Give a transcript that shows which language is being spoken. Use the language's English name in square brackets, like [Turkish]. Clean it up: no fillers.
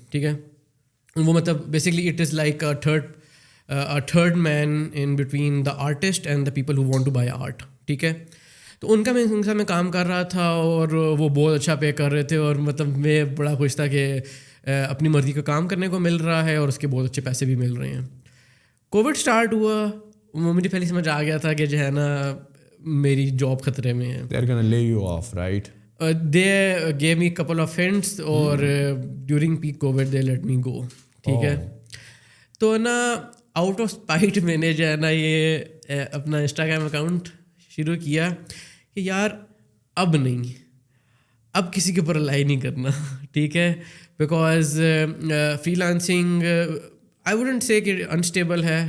[Urdu] ٹھیک ہے, وہ مطلب [English] Basically it is like a third man in between the artist and the people who want to buy art. [Urdu] ٹھیک ہے, تو ان کا میں کام کر رہا تھا اور وہ بہت اچھا پے کر رہے تھے, اور مطلب میں بڑا خوش تھا کہ اپنی مرضی کا کام کرنے کو مل رہا ہے اور اس کے بہت اچھے پیسے بھی مل رہے ہیں. کووڈ اسٹارٹ ہوا, مجھے پہلے سمجھ آ گیا تھا کہ جو ہے نا میری جاب خطرے میں ہے. [English] They're gonna lay you off, right? They gave me a couple of hints, [Urdu] اور [English] during peak COVID they let me go. [Urdu] ٹھیک ہے, تو نا [English] out of spite [Urdu] میں نے جو ہے نا یہ اپنا انسٹاگرام اکاؤنٹ شروع کیا کہ یار اب نہیں, اب کسی کے اوپر ریلائی نہیں کرنا. ٹھیک ہے, [English] Because freelancing I wouldn't say کہ unstable ہے.